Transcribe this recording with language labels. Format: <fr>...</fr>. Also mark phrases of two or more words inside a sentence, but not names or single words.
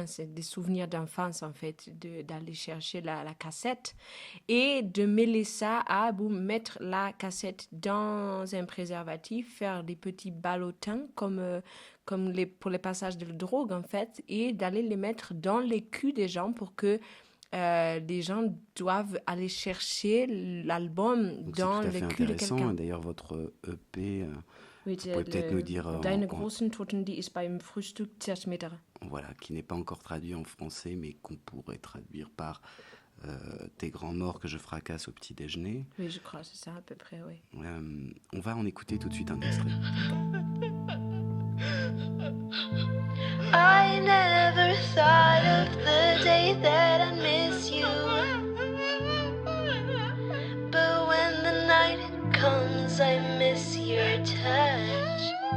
<fr>C'est des souvenirs d'enfance, en fait, d'aller chercher la cassette et de mêler ça à mettre la cassette dans un préservatif, faire des petits ballotins comme pour les passages de drogue, en fait, et d'aller les mettre dans les culs des gens pour que les gens doivent aller chercher l'album Donc dans c'est tout à le fait cul de intéressant. quelqu'un. Et d'ailleurs, votre EP, Oui, vous pouvez peut-être nous dire</fr> <de>Deine großen Toten, die ich beim Frühstück zerschmettere.</de> <fr>voilà, qui n'est pas encore traduit en français, mais qu'on pourrait traduire par Tes grands morts que je fracasse au petit déjeuner. Oui, je crois, c'est ça à peu près, oui. On va en écouter tout de suite un extrait.</fr> <en>I never thought of the day that I miss you. But when the night comes, I miss your touch.</en>